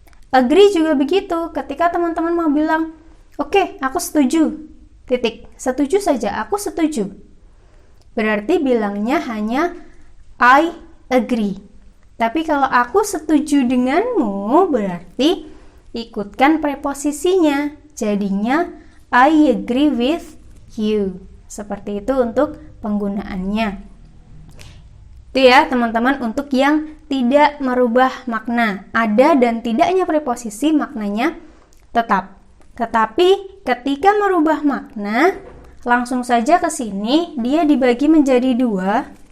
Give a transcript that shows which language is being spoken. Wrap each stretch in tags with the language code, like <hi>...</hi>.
<id>Agree juga begitu. Ketika teman-teman mau bilang, oke, aku setuju. Titik. Setuju saja, aku setuju. Berarti bilangnya hanya</id> <en>I agree.</en> <id>Tapi kalau aku setuju denganmu, berarti ikutkan preposisinya. Jadinya</id> <en>I agree with you.</en> <id>Seperti itu untuk penggunaannya. Itu ya teman-teman untuk yang tidak merubah makna. Ada dan tidaknya preposisi maknanya tetap. Tetapi ketika merubah makna, langsung saja ke sini dia dibagi menjadi dua.</id>